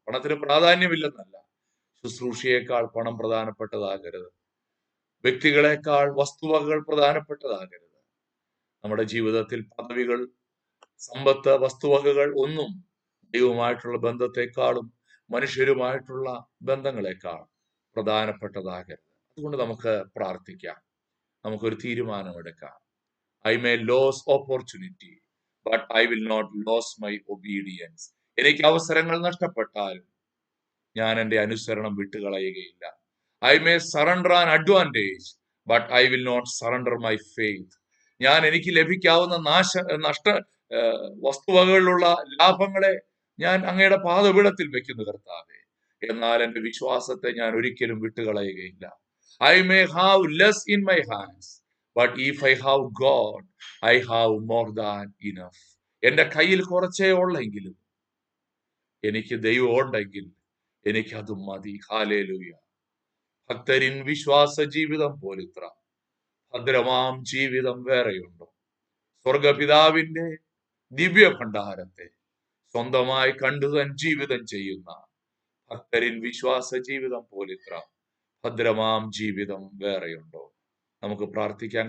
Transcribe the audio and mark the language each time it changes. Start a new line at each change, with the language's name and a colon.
Malayalam: പണത്തിന് പ്രാധാന്യമില്ലെന്നല്ല, ശുശ്രൂഷയേക്കാൾ പണം പ്രധാനപ്പെട്ടതാകരുത്, വ്യക്തികളെക്കാൾ വസ്തുവകകൾ പ്രധാനപ്പെട്ടതാകരുത്. നമ്മുടെ ജീവിതത്തിൽ പദവികൾ, സമ്പത്ത്, വസ്തുവകകൾ ഒന്നും ദൈവവുമായിട്ടുള്ള ബന്ധത്തെക്കാളും മനുഷ്യരുമായിട്ടുള്ള ബന്ധങ്ങളെക്കാൾ പ്രധാനപ്പെട്ടതാകരുത്. അതുകൊണ്ട് നമുക്ക് പ്രാർത്ഥിക്കാം, നമുക്കൊരു തീരുമാനമെടുക്കാം.
English: I may lose opportunity, but I will not lose my obedience.
Malayalam: എനിക്ക് അവസരങ്ങൾ നഷ്ടപ്പെട്ടാലും ഞാൻ എൻ്റെ അനുസരണം വിട്ടുകളയുകയില്ല.
English: I may surrender an advantage, but I will not surrender my faith.
Malayalam: ഞാൻ എനിക്ക് ലഭിക്കാവുന്ന നഷ്ട വസ്തുവകകളിലുള്ള ലാഭങ്ങളെ ഞാൻ അങ്ങയുടെ പാദപീഠത്തിൽ വെക്കുന്നു കർത്താവേ. എന്നാൽ എൻ്റെ വിശ്വാസത്തെ ഞാൻ ഒരിക്കലും വിട്ടുകളയുകയില്ല.
English: I may have less in my hands, but if I have God, I have more than enough.
Malayalam: എന്റെ കയ്യിൽ കുറച്ചേ ഉള്ളെങ്കിലും എനിക്ക് ദൈവം ഉണ്ടെങ്കിൽ എനിക്കത് മതി. ഹല്ലേലൂയ. ഭക്തരിൻ വിശ്വാസ ജീവിതം പോലിത്ര ഭദ്രമാം ജീവിതം വേറെയുണ്ടോ? സ്വർഗപിതാവിന്റെ ദിവ്യ ഭണ്ഡാരത്തെ സ്വന്തമായി കണ്ടു തൻ ജീവിതം ചെയ്യുന്ന ഭക്തരിൻ വിശ്വാസ ജീവിതം പോലിത്ര ഭദ്രമാം ജീവിതം വേറെയുണ്ടോ? നമുക്ക് പ്രാർത്ഥിക്കാം.